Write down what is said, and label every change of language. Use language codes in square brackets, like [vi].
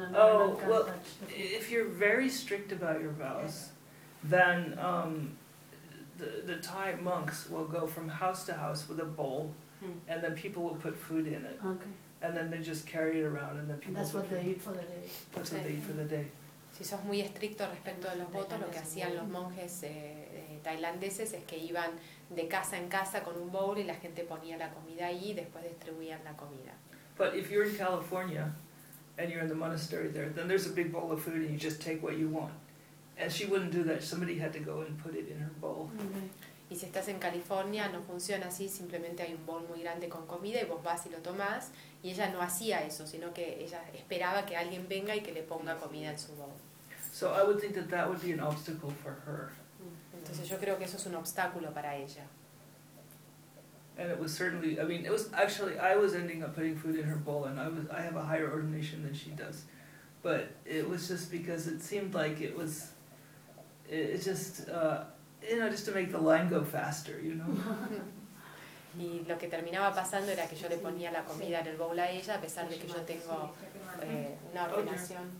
[en] another woman can't touch the food. Oh, well, if you're very strict about your vows, then the Thai monks will go from house to house with a bowl, and then people will put food in it. Okay. And then they just carry it around, and then people That's what they eat for the day. That's what they eat for the day. [es] si sos muy estricto respecto de los votos, lo que hacían los monjes tailandeses es que iban de casa en casa con un bowl y la gente ponía la comida ahí y después distribuían la comida. [en] But if you're in California and you're in the monastery there, then there's a big bowl of food and you just take what you want. And she wouldn't do that. Somebody had to go and put it in her bowl. [es] Y si estás en California, no funciona así, simplemente hay un bowl muy grande con comida y vos vas y lo tomás. Y ella no hacía eso, sino que ella esperaba que alguien venga y que le ponga comida en su bowl. [en] So I would think that that would be an obstacle for her. [es] Entonces yo creo que eso es un obstáculo para ella. [en] And it was certainly, I mean, it was actually, I was ending up putting food in her bowl, and I have a higher ordination than she does. But it was just because it seemed like it was, it just... You know, just to make the line go faster, you know. [es] Y lo que terminaba pasando era que yo le ponía la comida en el bowl a ella, a pesar de que yo tengo una ordenación.